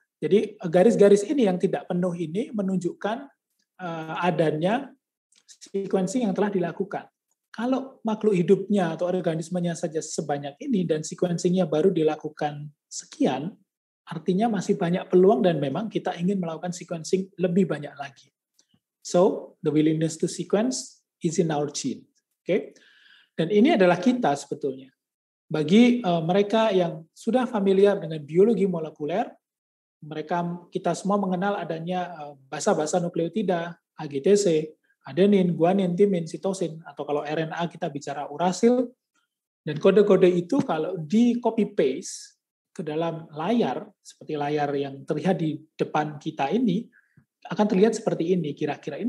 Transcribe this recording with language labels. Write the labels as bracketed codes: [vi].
[id] Jadi garis-garis ini yang tidak penuh ini menunjukkan adanya sequencing yang telah dilakukan. Kalau makhluk hidupnya atau organismenya saja sebanyak ini dan sequencingnya baru dilakukan sekian, artinya masih banyak peluang dan memang kita ingin melakukan sequencing lebih banyak lagi. [en] So, the willingness to sequence is in our gene. Okay? [id] Dan ini adalah kita sebetulnya. Bagi mereka yang sudah familiar dengan biologi molekuler, kita semua mengenal adanya basa-basa nukleotida, AGTC, adenin, guanin, timin, sitosin, atau kalau RNA kita bicara urasil, dan kode-kode itu kalau di copy-paste ke dalam layar, seperti layar yang terlihat di depan kita ini, akan terlihat seperti ini kira-kira.